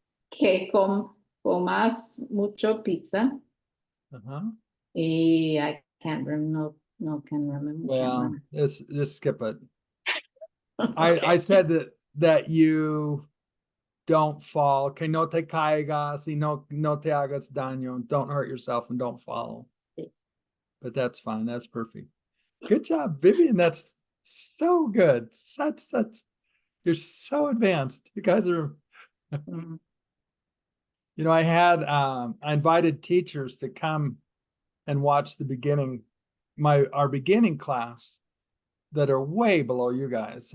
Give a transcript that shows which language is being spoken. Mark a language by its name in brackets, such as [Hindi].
[Spanish] que comas mucho pizza. Uh-huh. [English] Y I can't remember. No, can remember. Well, let's skip it. Okay. I said that you don't fall. [Spanish] Que no te caigas y no te hagas daño. [English] Don't hurt yourself and don't fall. But that's fine. That's perfect. Good job, Vivian. That's so good. Such. You're so advanced. You guys are. Mhm. You know, I invited teachers to come and watch the beginning, our beginning class that are way below you guys.